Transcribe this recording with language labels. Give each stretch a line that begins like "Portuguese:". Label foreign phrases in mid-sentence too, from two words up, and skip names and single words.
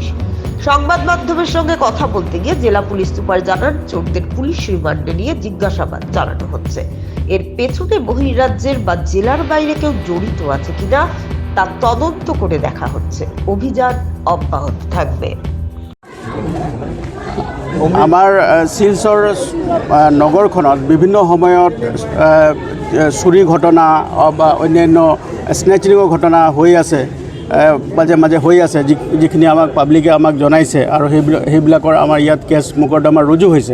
Bangla: সংবাদ মাধ্যমের সঙ্গে কথা বলতে গিয়ে জেলা পুলিশ সুপার জানান, চোরদের পুলিশ রিমান্ডে নিয়ে জিজ্ঞাসাবাদ চালানো হচ্ছে। এর পেছনে বহির্রাজ্যের বা জেলার বাইরে কেউ জড়িত আছে কিনা তা তদন্ত করে দেখা হচ্ছে। অভিযান অব্যাহত থাকবে।
Assamese: আমাৰ শিলচৰ নগৰখনত বিভিন্ন সময়ত চুৰি ঘটনা বা অন্যান্য স্নেচিঙৰ ঘটনা হৈ আছে, মাজে মাজে হৈ আছে, যিখিনি আমাক পাব্লিকে আমাক জনাইছে আৰু সেইবিলাকৰ আমাৰ ইয়াত কেছ মোকৰ্দমা ৰুজু হৈছে।